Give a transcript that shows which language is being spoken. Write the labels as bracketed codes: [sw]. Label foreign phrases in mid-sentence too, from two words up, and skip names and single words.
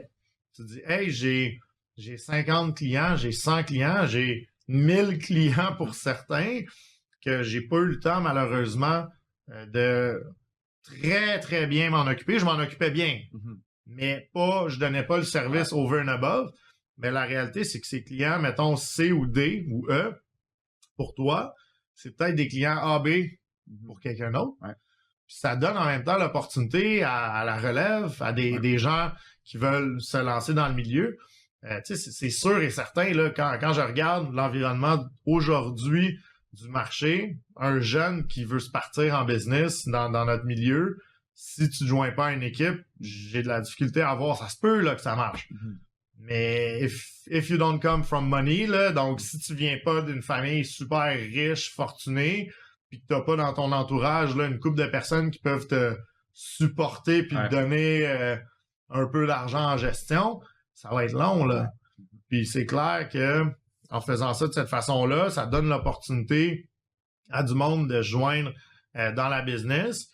[fr] Tu te dis, hey, j'ai 50 clients, j'ai 100 clients, j'ai 1000 clients pour certains que j'ai pas eu le temps malheureusement de très, très bien m'en occuper. Je m'en occupais bien, mais je donnais pas le service [en] over and above. [fr] Mais la réalité, c'est que ces clients, mettons C ou D ou E, pour toi, c'est peut-être des clients A, B pour quelqu'un d'autre. Ouais. Puis ça donne en même temps l'opportunité à la relève, à des gens qui veulent se lancer dans le milieu. C'est sûr et certain, là, quand je regarde l'environnement aujourd'hui du marché, un jeune qui veut se partir en business dans notre milieu, si tu ne joins pas à une équipe, j'ai de la difficulté à voir. Ça se peut là, que ça marche. Mais [en] if you don't come from money, [fr] là, donc si tu viens pas d'une famille super riche, fortunée, puis que t'as pas dans ton entourage là une couple de personnes qui peuvent te supporter puis te donner un peu d'argent en gestion, ça va être long là. Puis c'est clair que en faisant ça de cette façon-là, ça donne l'opportunité à du monde de se joindre dans la business.